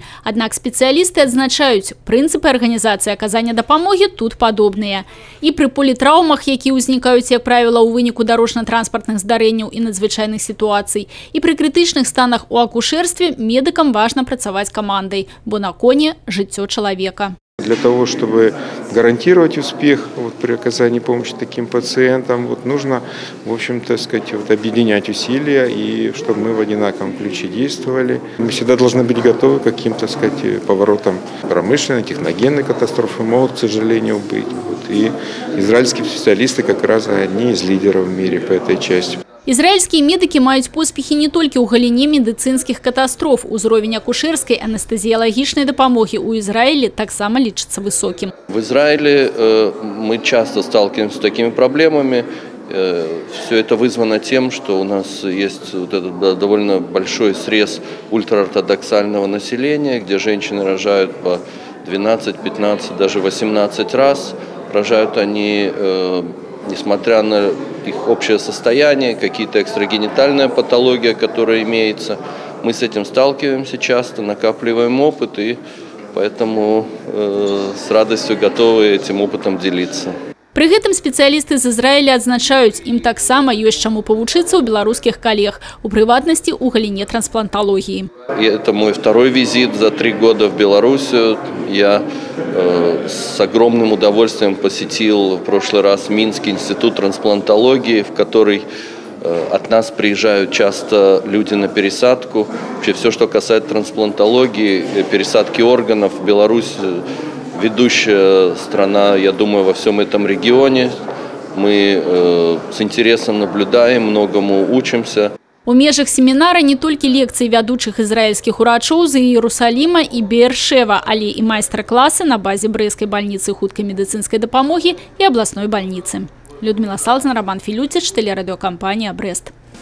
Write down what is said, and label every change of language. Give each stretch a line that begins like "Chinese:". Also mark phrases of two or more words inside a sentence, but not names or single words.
Belarusian: Аднак спецыялісты адзначаюць, прынцыпы арганізацыі аказання дапамогі тут падобныя. І пры політраўмах, якія ўзнікаюць, як правіла, у выніку дарожна-транспартных здарэнняў і надзвычайных сітуацый, і пры крытычных станах у акушэрстве медыкам важна працаваць камандай, бо на коне жыццё чалавека.
Russian: Для того, чтобы гарантировать успех при оказании помощи таким пациентам, нужно, в общем-то, объединять усилия и чтобы мы в одинаковом ключе действовали. Мы всегда должны быть готовы к каким-то, поворотам промышленной, техногенной катастрофы, могут, к сожалению, быть. И израильские специалисты как раз одни из лидеров в мире по этой части.
Belarusian: Израильские медики маюць поспехи
Russian: не только
Belarusian: у галіне
Russian: медицинских катастроф.
Belarusian: Узровень
Russian: акушерской анестезиологичной
Belarusian: дапамоги у Израиля таксама лічыцца высоким.
Russian: В Израиле мы часто сталкиваемся с такими проблемами. Все это вызвано тем, что у нас есть этот довольно большой срез ультраортодоксального населения, где женщины рожают по 12, 15, даже 18 раз. Рожают они, несмотря на их общее состояние, какие-то экстрагенитальная патология, которая имеется. Мы с этим сталкиваемся часто, накапливаем опыт и поэтому с радостью готовы этим опытом делиться.
Belarusian: При гэтым спецыялісты з Ізраіля адзначаюць, ім таксама ёсць чаму павучыцца ў беларускіх калег, у прыватнасці у галіне трансплантологии.
Russian: Это мой второй визит за 3 года в Белоруссию. Я с огромным удовольствием посетил в прошлый раз Минский институт трансплантологии, в который от нас приезжают часто люди на пересадку. Вообще все, что касается трансплантологии, пересадки органов, Беларусь ведущая страна, я думаю, во всем этом регионе. Мы с интересом наблюдаем, многому учимся.
Belarusian: У межах семінара не толькі лекцыі вядучых ізраільскіх урачоў з Іерусаліма і Беэршева, але і майстар-класы на базе Брэсцкай бальніцы хуткай медыцынскай дапамогі і абласной бальніцы.
Russian: Людмила Салзна, Роман Филютич, телерадиокомпания «Брест».